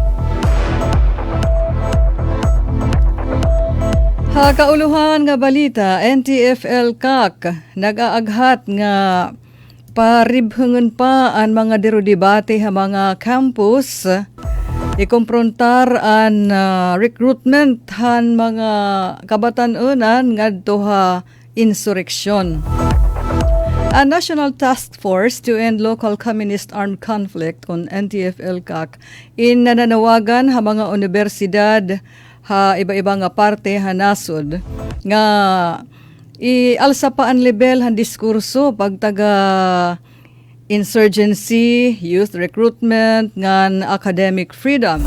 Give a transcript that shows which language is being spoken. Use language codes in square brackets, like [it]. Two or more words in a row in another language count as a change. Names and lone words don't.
[war] Ha kauluhan nga balita, NTF-ELCAC nag-aaghat nga paribhungan pa ang mga debate ha mga campus ikomprontar ang recruitment han mga kabatan-unan ngadto ha insurrection. A National Task Force to End Local Communist Armed Conflict on NTF-ELCAC in nananawagan ha mga universidad ha iba-iba nga parte ha nasod nga i-alsa pa ang level han diskurso pagtaga insurgency, [en] youth recruitment, [war] ngan [en] academic freedom.